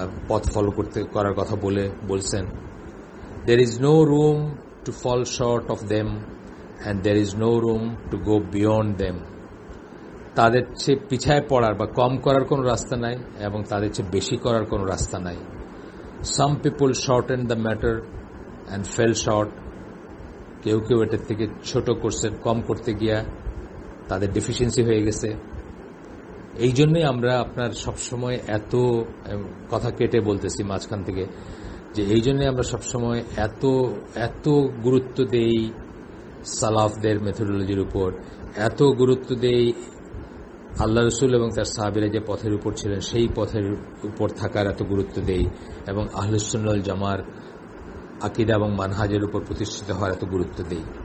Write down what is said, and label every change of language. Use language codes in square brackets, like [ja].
[bn] পথ ফলো করার কথা বলছেন, [en] there is no room to fall short of them and there is no room to go beyond them. [bn] তাদের চেয়ে পিছায় পড়ার বা কম করার কোনো রাস্তা নাই এবং তাদের চেয়ে বেশি করার কোনো রাস্তা নাই। [en] Some people shortened the matter and fell short. [bn] কেউ এটার থেকে ছোট করছেন, কম করতে গিয়া তাদের ডেফিসিয়েন্সি হয়ে গেছে। এই জন্যই আমরা আপনার সবসময় এত কথা কেটে বলতেছি মাঝখান থেকে, যে এই জন্যই আমরা সবসময় এত গুরুত্ব দেই সালাফদের মেথোডোলজির উপর, এত গুরুত্ব দেই আল্লাহ রসুল এবং তার সাহাবীরা যে পথের উপর ছিলেন সেই পথের উপর থাকার এত গুরুত্ব দেই, এবং আহলুস সুন্নাহ ওয়াল জামার আকীদা এবং মানহাজের উপর প্রতিষ্ঠিত হওয়ার এত গুরুত্ব দেই।